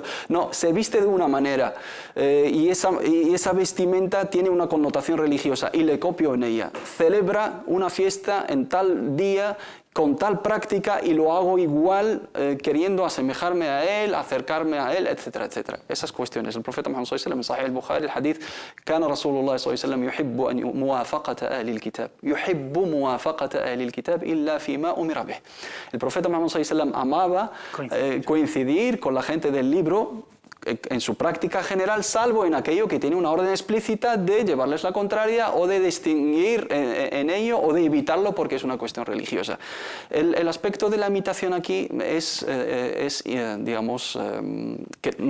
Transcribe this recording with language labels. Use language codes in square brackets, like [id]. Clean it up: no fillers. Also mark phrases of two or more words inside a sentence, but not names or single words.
[es] No, se viste de una manera y esa vestimenta tiene una connotación religiosa y le copio en ella. Celebra una fiesta en tal día, con tal práctica y lo hago igual, queriendo asemejarme a él, acercarme a él, etcétera, etcétera. Esas cuestiones. El profeta Muhammad [ar] صلى الله عليه وسلم [es] en Sahih al-Bukhari, [ar] el hadith, كان رسول الله صلى الله عليه وسلم يحب موافقة أهل الكتاب يحب موافقة أهل الكتاب إلا فيما أمر به. [es] El profeta Muhammad [ar] صلى الله عليه وسلم [es] amaba coincidir con la gente del libro en su práctica general, salvo en aquello que tiene una orden explícita de llevarles la contraria o de distinguir en ello o de evitarlo porque es una cuestión religiosa. El aspecto de la imitación aquí es digamos, que no